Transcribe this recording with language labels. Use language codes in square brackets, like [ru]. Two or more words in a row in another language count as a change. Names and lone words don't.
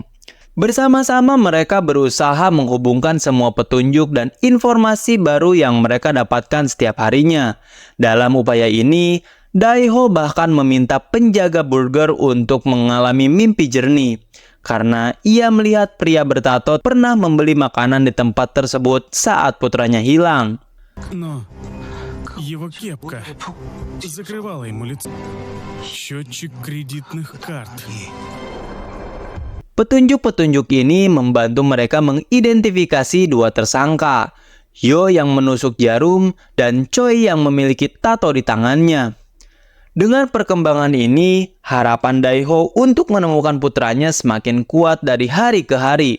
[id] Bersama-sama mereka berusaha menghubungkan semua petunjuk dan informasi baru yang mereka dapatkan setiap harinya. Dalam upaya ini, Daiho bahkan meminta penjaga burger untuk mengalami mimpi jernih. Karena ia melihat pria bertato pernah membeli makanan di tempat tersebut saat putranya hilang. [ru] Но его кепка закрывала ему лицо. Счетчик кредитных карт. [id] Petunjuk-petunjuk ini membantu mereka mengidentifikasi dua tersangka, Yo yang menusuk jarum dan Choi yang memiliki tato di tangannya. Dengan perkembangan ini, harapan Daiho untuk menemukan putranya semakin kuat dari hari ke hari.